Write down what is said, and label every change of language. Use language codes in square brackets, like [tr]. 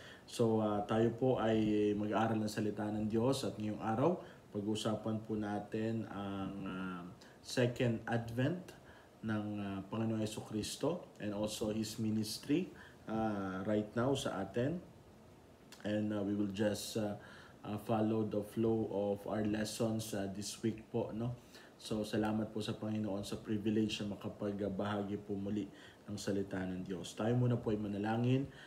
[tl] So tayo po ay mag-aaral ng salita ng Diyos at ngayong araw pag-usapan po natin ang second advent ng Panginoong Jesucristo [en] and also His ministry right now [tl] sa atin. [en] And we will just follow the flow of our lessons this week po, no? [tl] So salamat po sa Panginoon sa privilege na makapagbahagi po muli ng salita ng Diyos. Tayo muna po ay manalangin.